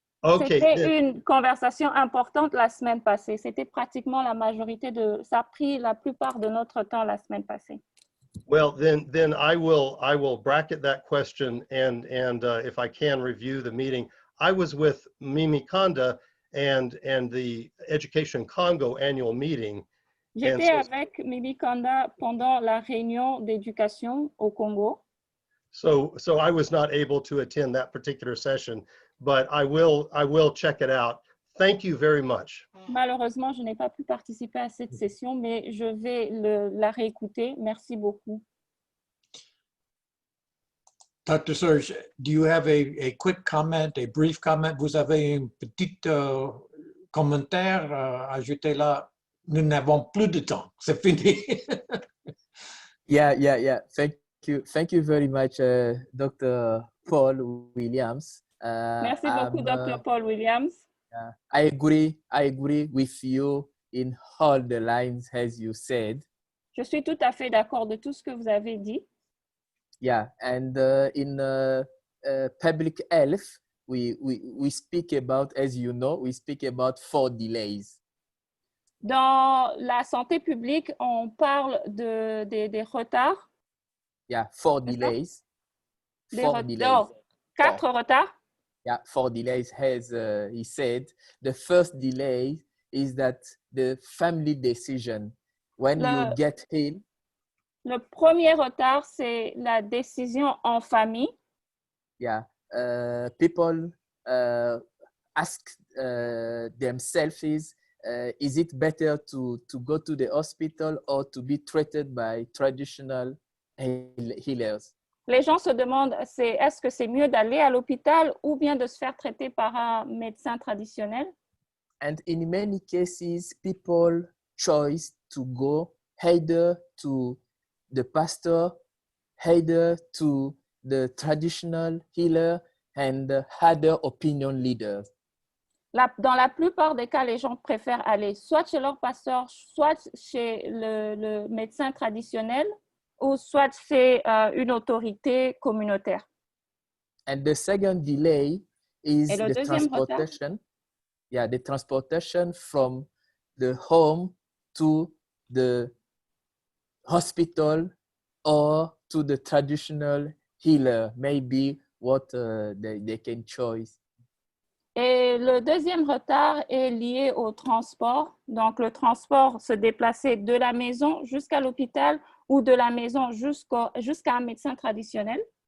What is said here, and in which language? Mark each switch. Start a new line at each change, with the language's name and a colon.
English: Okay.
French: C'était une conversation importante la semaine passée. C'était pratiquement la majorité ça a pris la plupart de notre temps la semaine passée.
English: Well, then I will bracket that question and if I can review the meeting. I was with Mimi Kanda and the Education Congo annual meeting.
French: J'étais avec Mimi Kanda pendant la réunion d'éducation au Congo.
English: So I was not able to attend that particular session, but I will check it out. Thank you very much.
French: Malheureusement, je n'ai pas pu participer à cette session, mais je vais la réécouter. Merci beaucoup.
English: Dr. Serge, do you have a quick comment, a brief comment?
French: Vous avez un petit commentaire à ajouter là? Nous n'avons plus de temps. C'est fini.
English: Yeah. Thank you very much, Dr. Paul Williams.
French: Merci beaucoup, Dr. Paul Williams.
English: I agree with you in all the lines as you said.
French: Je suis tout à fait d'accord de tout ce que vous avez dit.
English: Yeah, and in public health, we speak about, as you know, we speak about 4 delays.
French: Dans la santé publique, on parle des retards.
English: Yeah, 4 delays. 4 delays.
French: Non, 4 retards.
English: Yeah, 4 delays, as he said. The first delay is that the family decision, when you get ill.
French: Le premier retard, c'est la décision en famille.
English: Yeah, people ask themselves is it better to go to the hospital or to be treated by traditional healers.
French: Les gens se demandent, est-ce que c'est mieux d'aller à l'hôpital ou bien de se faire traiter par un médecin traditionnel?
English: And in many cases, people choose to go either to the pastor, either to the traditional healer and other opinion leaders.
French: Dans la plupart des cas, les gens préfèrent aller soit chez leur pasteur, soit chez le médecin traditionnel, ou soit chez une autorité communautaire.
English: And the second delay is
French: Et le
English: the
French: deuxième retard,
English: transportation. Yeah, the transportation from the home to the hospital or to the traditional healer, maybe what they can choose.
French: et le deuxième retard est lié au transport. Donc, le transport, se déplacer de la maison jusqu'à l'hôpital ou de la maison jusqu'à un médecin traditionnel.